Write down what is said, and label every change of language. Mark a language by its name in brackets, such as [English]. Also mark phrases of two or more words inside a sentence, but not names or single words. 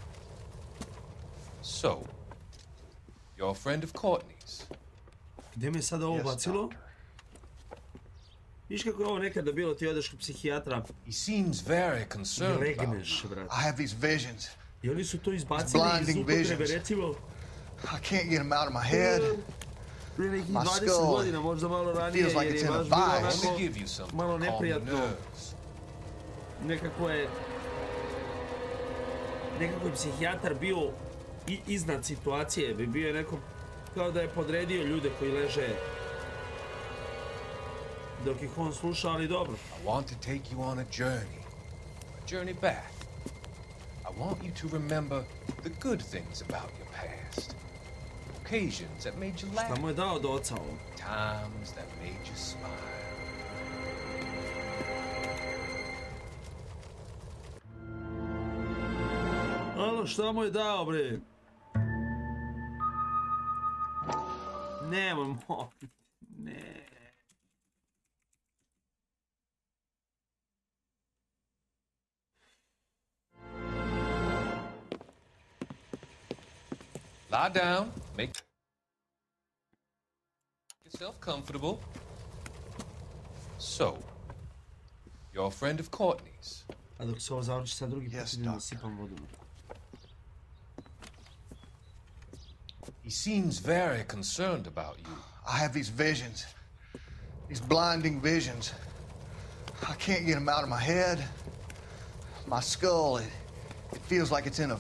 [English] So, you're a friend of Courtney's. [Serbian] Gdje me sada ovo bacilo? Viš kako je ovo nekada bilo, ti odeš kod psihijatra. [English] He seems very concerned about [Serbian] Legneš, brat. [English] I have these visions. [Serbian] I oni su to izbacili iz upotrebe, recimo. [English] I can't get them out of my head. [Serbian] Prije nekih [English] My [Serbian] 20 [English] skull [Serbian] godina, možda malo ranije, [English] feels like [Serbian] jer [English] it's [Serbian] je [English] in a [Serbian] baš bilo [English] vice. to give you [Serbian] onako [English] something [Serbian] malo [English] to calm your [Serbian] neprijatno. [English] nerves. [Serbian] Nekako je psihijatar bio iznad situacije, bi bio je neko kao da je podredio ljude koji leže dok ih on sluša, ali dobro. [English] I want to take you on a journey back. I want you to remember the good things about your past. Occasions that made you laugh. [Serbian] Šta mu je dao od oca ovo? [English] Times that made you smile. [Serbian] Alo, šta mu je dao, bre? Nemoj, ne. [English] Lie down, make yourself comfortable. So, you're a friend of Courtney's. [Serbian] A dok se ovo završi sa drugi put idem da sipam vodu. [English] He seems very concerned about you. I have these visions. These blinding visions. I can't get them out of my head. My skull, it feels like it's in a